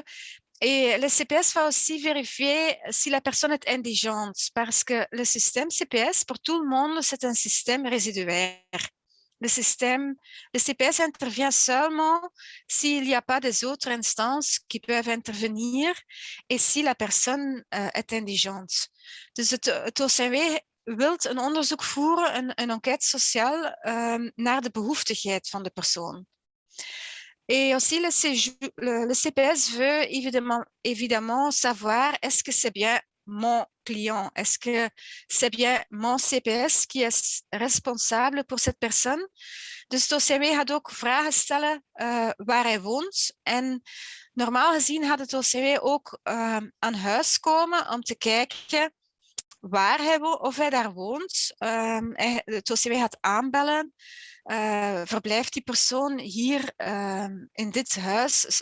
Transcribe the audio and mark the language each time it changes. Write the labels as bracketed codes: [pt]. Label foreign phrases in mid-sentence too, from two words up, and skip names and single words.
[fr] Et le CPS va aussi vérifier si la personne est indigente, parce que le système CPS, pour tout le monde, c'est un système résiduaire. Le CPS intervient seulement s'il n'y a pas des autres instances qui peuvent intervenir et si la personne est indigente. [nl] Dus het OCMW wilt een onderzoek voeren, een [fr] enquête sociale, [nl] naar de behoeftigheid van de persoon. [fr] Et aussi, le CPS veut évidemment savoir est-ce que c'est bien mon client? Est-ce que c'est bien mon CPS qui is responsable pour cette personne? [nl] Dus het OCMW gaat ook vragen stellen waar hij woont. En normaal gezien gaat het OCMW ook aan huis komen om te kijken waar hij woont, of hij daar woont. Het OCMW gaat aanbellen. Verblijft die persoon hier in dit huis?